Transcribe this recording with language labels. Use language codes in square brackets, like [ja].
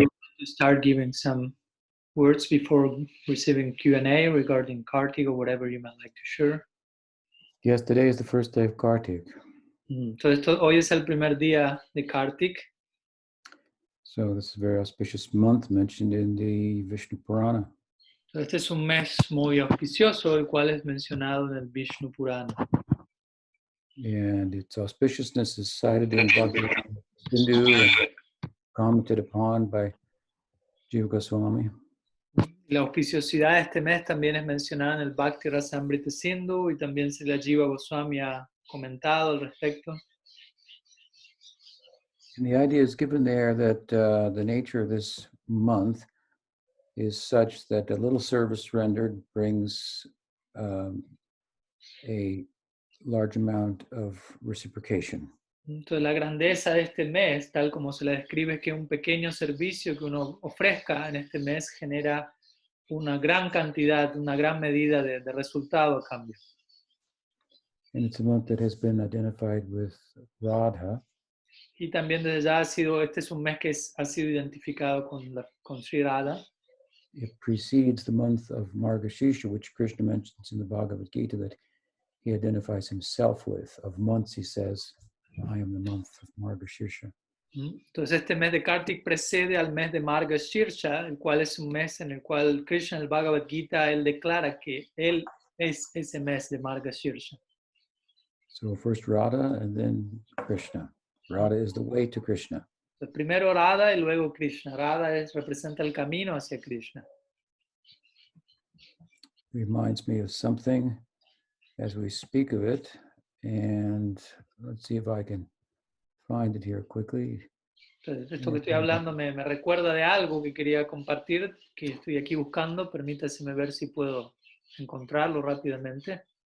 [en] you want to start giving some words before receiving Q&A regarding Kartik or whatever you might like to share. Yes, today is the first day of Kartik. [es] Entonces, hoy es el primer día de Kartik. [en] So this is a very auspicious month mentioned in the Vishnu Purana. [es] Este es un mes muy auspicioso, el cual es mencionado en el Vishnu Purana. [en] And its auspiciousness is cited in Bhagavad Sindhu and commented upon by Jiva Goswami. [es] La auspiciosidad de este mes también es mencionada en el Bhakti Rasamrita Sindhu y también se la Jiva Goswami ha comentado al respecto. [en] And the idea is given there that the nature of this month is such that a little service rendered brings a large amount of reciprocation. [es] Entonces, la grandeza de este mes, tal como se la describe, es que un pequeño servicio que uno ofrezca en este mes genera una gran cantidad, una gran medida de resultado a cambio. [en] And it's a month that has been identified with Radha. [es] Y también desde ya este es un mes que ha sido identificado con Sri Radha. [en] It precedes the month of Margashirsha, which Krishna mentions in the Bhagavad Gita that he identifies himself with. Of months, he says, I am the month of Margashirsha. [es] Entonces este mes de Kartik precede al mes de Margashirsha, el cual es un mes en el cual Krishna en el Bhagavad Gita él declara que él es ese mes de Margashirsha. [en] So first Radha and then Krishna. Radha is the way to Krishna. [es] Entonces, primero Radha y luego Krishna. Radha representa el camino hacia Krishna. [en] Reminds me of something as we speak of it. And let's see if I can find it here quickly. [es] Entonces, esto que estoy hablando me recuerda de algo que quería compartir, que estoy aquí buscando. Permítaseme ver si puedo encontrarlo rápidamente.